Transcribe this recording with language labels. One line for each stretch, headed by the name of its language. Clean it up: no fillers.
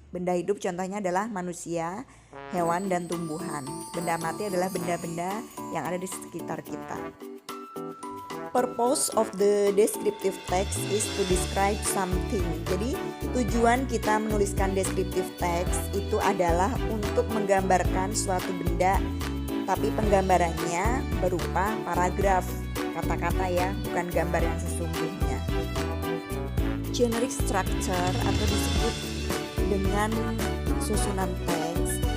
Indonesian: Benda hidup contohnya adalah manusia, hewan, dan tumbuhan. Benda mati adalah benda-benda yang ada di sekitar kita.
English: Purpose of the descriptive text is to describe something.
Indonesian: Jadi tujuan kita menuliskan descriptive text itu adalah untuk menggambarkan suatu benda, tapi penggambarannya berupa paragraf, kata-kata ya, bukan gambar yang sesungguhnya. Generic structure atau disebut dengan susunan teks.